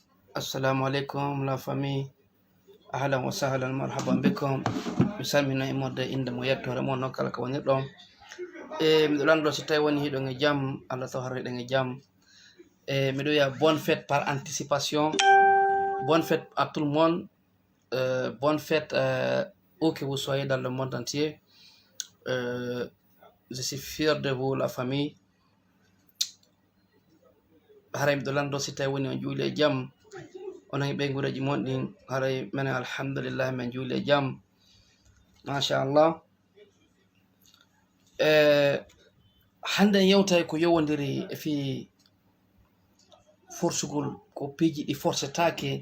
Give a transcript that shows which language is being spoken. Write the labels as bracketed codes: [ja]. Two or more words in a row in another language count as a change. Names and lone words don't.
[ar] السلام عليكم [fr] la famille. [ar] أهلا وسهلا مرحبا بكم. [ff] Mi salmina e modde inde mo yettore mon non kala ko woni ɗon. Miɗo lando si tawi woni hiɗon e jaam, Allah taw harreɗen e jaam. Miɗo wiya [fr] bonne fête par anticipation. Bonne fête à tout le monde. Bonne fête où que vous soyez dans le monde entier. Je suis fier de vous, la famille. [ff] Haray miɗo lando si tawi woni on juuli e jaam. On a ɓe gureji mon ɗin haray menen alhamdulillah min juuli e jaam, machallah. Hande en yewtay ko yowodiri e fi forsugol ko piiji ɗi forsetake.